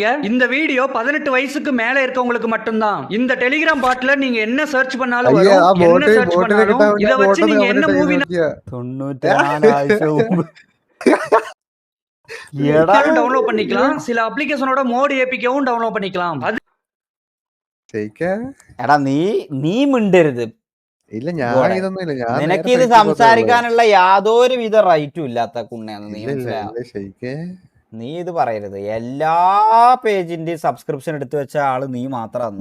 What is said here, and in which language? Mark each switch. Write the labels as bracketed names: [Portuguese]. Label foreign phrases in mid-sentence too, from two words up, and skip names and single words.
[Tamil] இந்த வீடியோ 18 வயசுக்கு மேல இருக்கவங்களுக்கு மட்டும்தான். இந்த டெலிகிராம் பாட்ல நீங்க என்ன சர்ச் பண்ணாலும் வரும். என்ன சர்ச் பண்ணாலும் இத வச்சு நீங்க என்ன மூவி [Malayalam] 94 ஆഴ്ച മുമ്പ് [Tamil] டவுன்லோட் பண்ணிக்கலாம். சில அப்ளிகேஷனோட மோட் ஏபிகேவும் டவுன்லோட் பண்ணிக்கலாம். அது [Malayalam] എടാ നീ മിണ്ടരുത്. ഇല്ല, ഞാൻ ഇതൊന്നും ഇല്ല. നിനക്ക് ഇത് സംസാരിക്കാനുള്ള യാതൊരു വിധ റൈറ്റും ഇല്ലാത്ത കുണ്ണയാണ് നീ. നീ ഇത് പറയരുത്. എല്ലാ പേജിന്റെയും സബ്സ്ക്രിപ്ഷൻ എടുത്തു വെച്ച ആള് നീ മാത്രമാണ്.